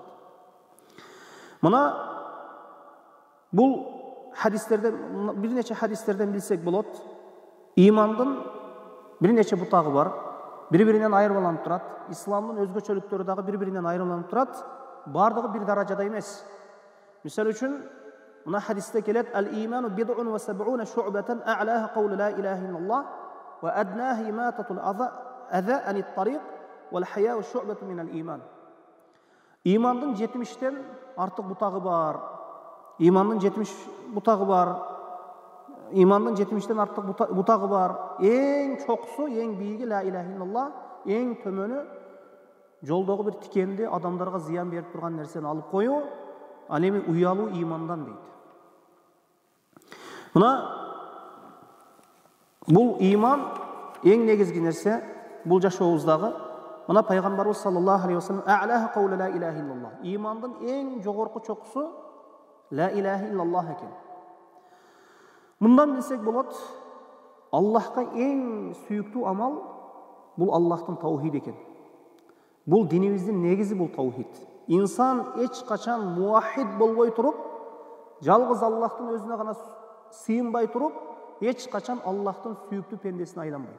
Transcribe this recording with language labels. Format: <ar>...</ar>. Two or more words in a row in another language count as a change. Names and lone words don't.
<ky>Мына бул хадистерден, бир нече хадистерден билсек болот, имандын бир нече бутагы бар, бири-биринен айырмаланып турат. Исламдын өзгөчөлүктөрү дагы бири-биринен айырмаланып турат. Бардыгы бир даражада эмес. Мисал үчүн мына хадисте келет:</ky> <ar>"الإيمان بضع وسبعون شعبة أعلاها قول لا إله إلا الله وأدناها إماطة الأذى عن الطريق والحياء شعبة من الإيمان."</ar> <ky>Имандын 70тен артык бутагы бар. Имандын 70 бутагы бар. Имандын 70тен артык бутагы бар. Эң чокусу, эң бийиги</ky> <ar>لا إله إلا الله,</ar> <ky>эң төмөнү жолдогу бир тикенди, адамдарга зыян берип турган нерсени алып коюу, ал эми уялуу имандан дейт. Мына бул иман эң негизги нерсе бул жашообуздагы. Мына пайгамбарыбыз</ky> <ar>صلى الله عليه وسلم أعلاها قول لا إله إلا الله.</ar> <ky>Имандын эң жогорку чокусу</ky> <ar>لا إله إلا الله</ar> <ky>экен. Мындан билсек болот, Аллахка эң сүйүктүү амал бул Аллахтын таухид экен. Бул динибиздин негизи бул таухид. Инсан эч качан муахид болбой туруп, жалгыз Аллахтын өзүнө гана сыйынбай туруп, эч качан Аллахтын сүйүктүү пендесине айланбайт.</ky>